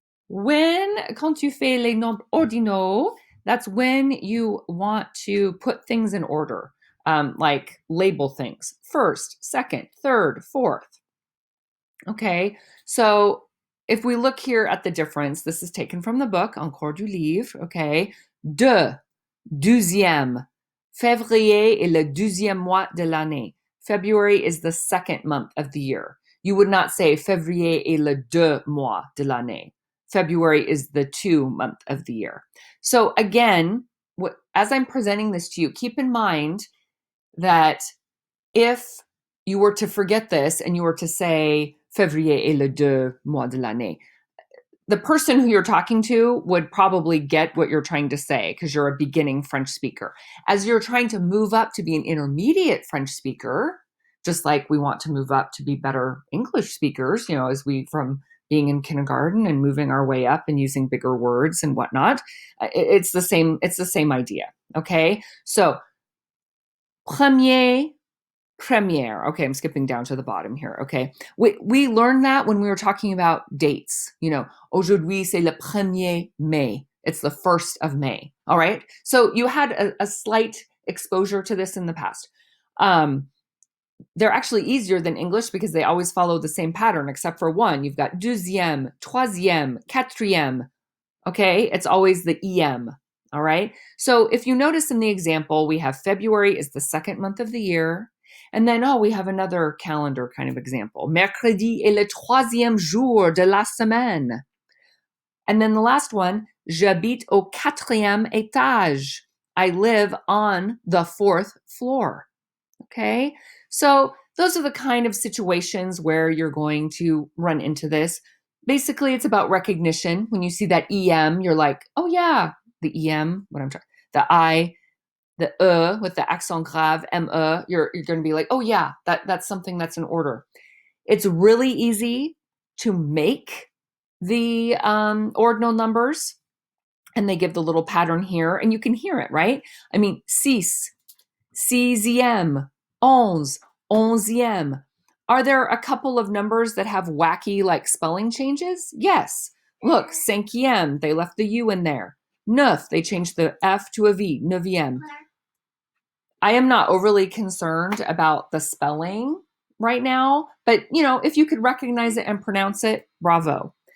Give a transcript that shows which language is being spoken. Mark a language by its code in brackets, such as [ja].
[fr] Quand tu fais les nombres ordinaux, [en] that's when you want to put things in order, like label things first, second, third, fourth. Okay, so if we look here at the difference, this is taken from the book, Encore du livre, okay? [fr] Deuxième. Février est le deuxième mois de l'année. [en] February is the second month of the year. You would not say [fr] février est le deux mois de l'année. [en] February is the 2 month of the year. So again, as I'm presenting this to you, keep in mind that if you were to forget this and you were to say [fr] février est le deux mois de l'année, [en] the person who you're talking to would probably get what you're trying to say because you're a beginning French speaker. As you're trying to move up to be an intermediate French speaker, just like we want to move up to be better English speakers, as we from being in kindergarten and moving our way up and using bigger words and whatnot, it's the same idea. Okay, so première. Okay, I'm skipping down to the bottom here. Okay, we learned that when we were talking about dates. [fr] Aujourd'hui c'est le 1er mai. [en] It's the 1st of May. All right, so you had a slight exposure to this in the past. They're actually easier than English because they always follow the same pattern, except for one. You've got deuxième, troisième, quatrième. Okay, it's always the em. All right, so if you notice in the example, we have February is the second month of the year. And then, we have another calendar kind of example. [fr] Mercredi est le troisième jour de la semaine. [en] And then the last one, [fr] j'habite au quatrième étage. [en] I live on the 4th floor. Okay, so those are the kind of situations where you're going to run into this. Basically, it's about recognition. When you see that em, you're like, oh yeah, the em, the I, the with the accent grave, me, you're going to be like, oh yeah, that's something that's in order. It's really easy to make the ordinal numbers, and they give the little pattern here, and you can hear it, right? I mean, six, sixième, onze, onzième. Are there a couple of numbers that have wacky like spelling changes? Yes. Look, cinquième, they left the U in there. Neuf, they changed the F to a V, neuvième. I am not overly concerned about the spelling right now, but if you could recognize it and pronounce it, bravo.